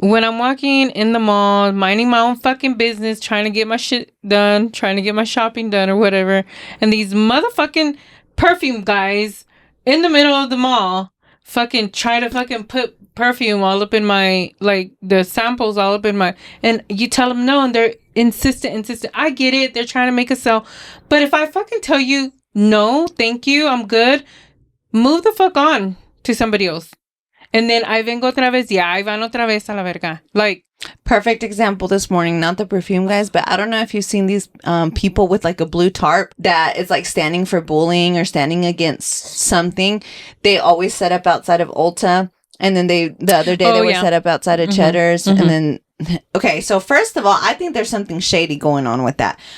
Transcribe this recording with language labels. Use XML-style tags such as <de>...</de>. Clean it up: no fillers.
<en>When I'm walking in the mall, minding my own fucking business, trying to get my shit done, trying to get my shopping done or whatever, and these motherfucking perfume guys in the middle of the mall fucking try to fucking put perfume all up in my, like, the samples all up in my, and you tell them no, and they're insistent. I get it. They're trying to make a sale. But if I fucking tell you, no, thank you, I'm good, move the fuck on to somebody else. And then I</en> <es>vengo otra vez.</es> <en>Yeah,</en> <es>ahí van otra vez a la verga.</es> <en>Like, perfect example this morning, not the perfume guys, but I don't know if you've seen these people with like a blue tarp that is like standing for bullying or standing against something. They always set up outside of Ulta. And then the other day they were set up outside of Cheddar's. And then, okay, so first of all, I think there's something shady going on with that.</en>